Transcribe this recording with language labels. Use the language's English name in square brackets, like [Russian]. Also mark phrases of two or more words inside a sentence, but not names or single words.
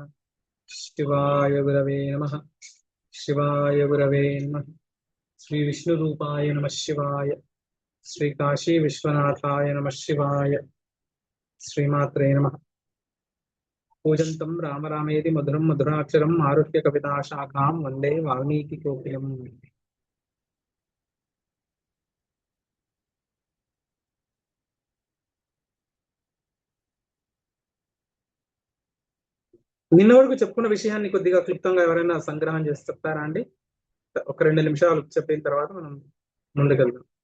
[Sanskrit] शिवाय गुरवे नमः। शिवाय गुरवे नमः। श्री विष्णुरूपाय नमः शिवाय। श्री काशी विश्वनाथाय नमः शिवाय। श्रीमात्रे नमः। पूजन्तं राम रामेति मधुरं मधुराक्षरम् आरुह्य कविताशाखां वन्दे वाल्मीकिकोकिलम्। [Telugu] నిన్న వరకు చెప్పుకున్న విషయాన్ని కొద్దిగా క్లుప్తంగా ఎవరైనా సంగ్రహం చేసి చెప్తారా అండి? ఒక 2 నిమిషాలు చెప్పిన తర్వాత మనం ముందుకెళ్దాం.